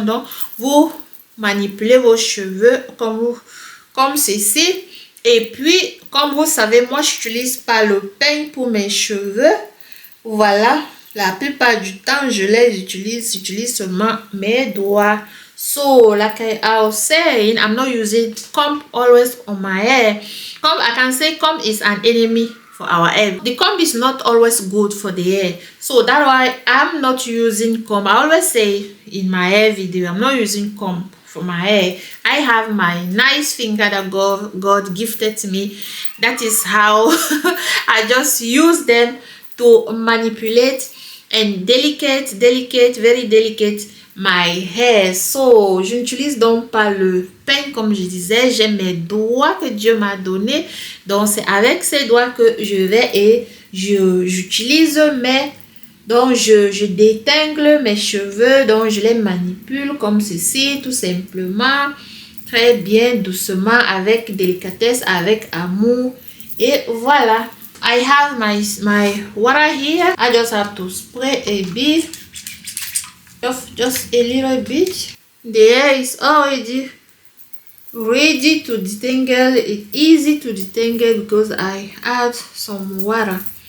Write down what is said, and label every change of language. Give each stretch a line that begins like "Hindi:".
French: Donc, vous manipulez vos cheveux comme ceci. Et puis, comme vous savez, moi, je n'utilise pas le peigne pour mes cheveux. Voilà, la plupart du temps, j'utilise seulement mes doigts.
English: So, like I was saying, I'm not using comb always on my hair. Comb, I can say comb is an enemy for our hair. The comb is not always good for the hair. So, that's why I'm not using comb. I always say in my hair video, I'm not using comb for my hair. I have my nice finger that God gifted to me. That is how I just use them to manipulate and very delicate my hair.
French: So, je n'utilise donc pas le peigne comme je disais. J'ai mes doigts que Dieu m'a donné. Donc, c'est avec ces doigts que je vais et j'utilise mes... Donc, je détingle mes cheveux. Donc, je les manipule comme ceci, tout simplement. Très bien, doucement, avec délicatesse, avec amour. Et voilà.
English: I have my water here. I just have to spray a bit. Just a little bit. The hair is already ready to detangle. It's easy to detangle because I add some water.